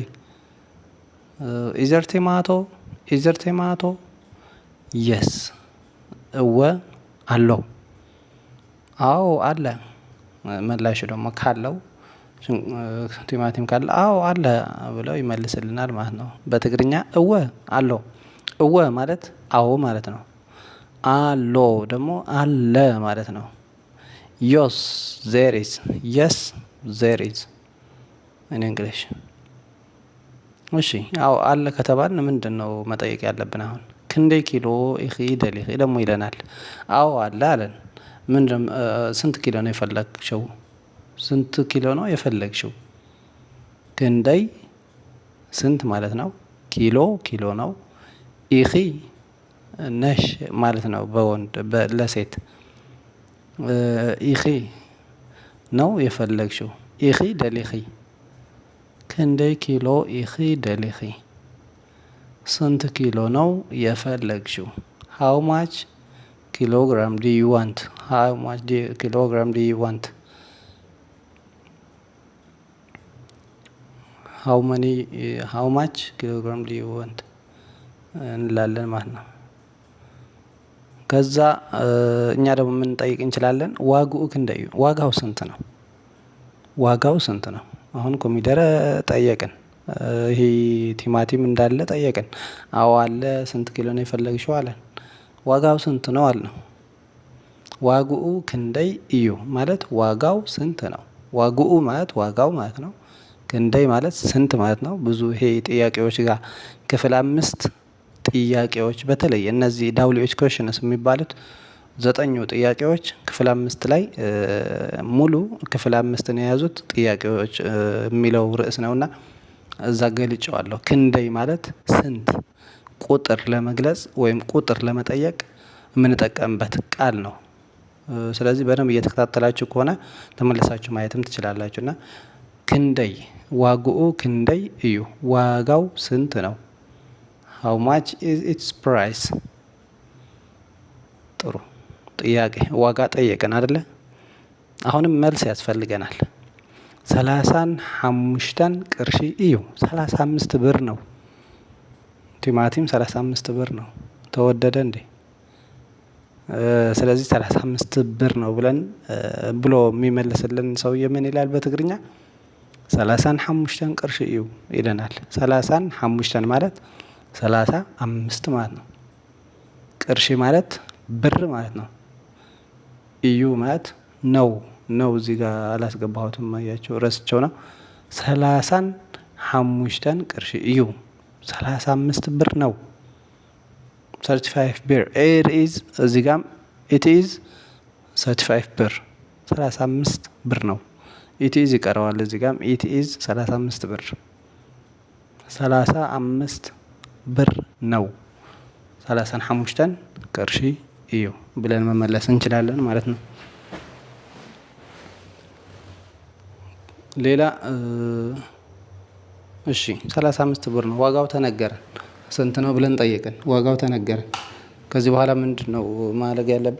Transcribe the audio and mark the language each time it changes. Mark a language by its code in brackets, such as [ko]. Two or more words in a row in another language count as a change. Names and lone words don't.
[en] Is there tomato yes [ti] እወ አለው። [am] አዎ አለ። መላሹ ደግሞ ካለው ቲማቲም ካለ አዎ አለ ብለው ይመልስልናል ማለት ነው። በትግርኛ [ti] እወ አለው። [am] እወ ማለት አዎ ማለት ነው። አሎ ደግሞ አለ ማለት ነው። የስ [en] there is in English። [am] እሺ አዎ አለ ከተባልን ምንድነው መጠየቅ ያለብን? አሁን [ti] ክንደይ ኪሎ ኢኺ ደሊኺ [am] ደግሞ ይለናል። አዎ አለ አለን። ስንት ኪሎ ነው የፈለግሽው? ስንት ኪሎ ነው የፈለግሽው? ክንደይ ስንት ማለት ነው። ኪሎ ነው። ኢኺ ነሽ ማለት ነው በወንድ ለሴት። ኢኺ ነው የፈለግሽው። [ti] ኢኺ ደሊኺ ክንደይ ኪሎ ኢኺ ደሊኺ። [am] ስንት ኪሎ ነው የፈለግሽው? [en] How much kilogram do you want? How much kilogram do you want? How much kilogram do you want [am] እንላለን ማለት ነው። ከዛ እኛ ደግሞ የምንጠይቅ እንችላለን [ti] ዋግኡ ክንደይ እዩ። [am] ዋጋው ስንት ነው? አሁን ኮሚደረ ጠየቅን። ይሄ ቲማቲም እንዳለ ጠየቅን። አዎ አለ። ስንት ኪሎ ነው የፈለግሽው አለን። ዋጋው ስንት ነው አልነው። [ti] ዋግኡ ክንደይ እዩ [am] ማለት ዋጋው ስንት ነው። ዋግኡ ማለት ዋጋው ማለት ነው። ክንደይ ማለት ስንት ማለት ነው። ብዙ ይሄ ጥያቄዎች ጋር ክፍል 5 ጥያቄዎች በተለይ እነዚህ [en] W questions [am] የሚባሉት 9ኙ ጥያቄዎች ክፍል 5 ላይ ሙሉ ክፍል 5ን የያዙት ጥያቄዎች የሚለው ርዕስ ነውና እዛ ገልጬዋለሁ። ክንደይ ማለት ስንት ቁጥር ለመግለጽ ወይም ቁጥር ለመጠየቅ የምንጠቀምበት ቃል ነው። ስለዚህ በደንብ እየተከታተላችሁ ከሆነ ተመልሳችሁ ማየትም ትችላላችሁ። እና [ti] ክንደይ ዋግኡ ክንደይ እዩ [am] ዋጋው ስንት ነው። [en] how much is its price? [am] ጥሩ ጥያቄ ዋጋ ጠየቅን አይደለ? አሁንም መልስ ያስፈልገናል። [ti] 35 ቅርሺ እዩ [am] 35 ብር ነው። ቲማቲም 35 ብር ነው። ተወደደ እንዴ? ስለዚህ 35 ብር ነው ብሎ የሚመልስልን ሰውዬ ምን ይላል በትግርኛ? [ti] 35 ቅርሺ እዩ [am] ይለናል። 35 ማለት 35 ማለት ነው። ቅርሺ ማለት ብር ማለት ነው። እዩ ማለት ነው እዚህ ጋር አላስገባሁትም አያችሁ ረስቸው ነው። [ti] 35 ቅርሺ እዩ [am] 35 ብር ነው። 35 ብር እዚህ ጋም [en] it is [am] 35 ብር 35 ብር ነው። [en] it is [am] ይቀረዋል እዚህ ጋም [en] it is [am] 35 ብር 35 ብር ነው። [ti] 35 ቅርሺ እዩ [am] ብለን መመለስ እንችላለን ማለት ነው። ሌላ እሺ 35 ብር ነው ዋጋው ተነገረን። ስንት ነው ብለን ጠየቅን። ዋጋው ተነገረን። ከዚህ በኋላ ምንድነው ማድረግ ያለብን?